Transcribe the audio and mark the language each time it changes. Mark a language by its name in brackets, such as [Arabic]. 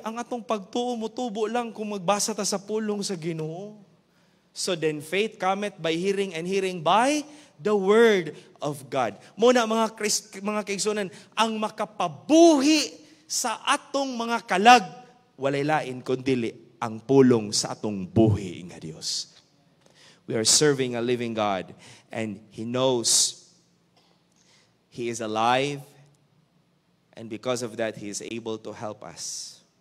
[Cebuano] Ang atong pagtuo mo tubo lang kung magbasa ta sa pulong sa Ginoo. [English] So then faith cometh by hearing and hearing by the Word of God. [Cebuano] Muna mga kaigsunan, ang makapabuhi sa atong mga kalag, walay lain kundi ang pulong sa atong buhi nga Dios. [English] We are serving a living God and He knows He is alive and because of that He is able to help us.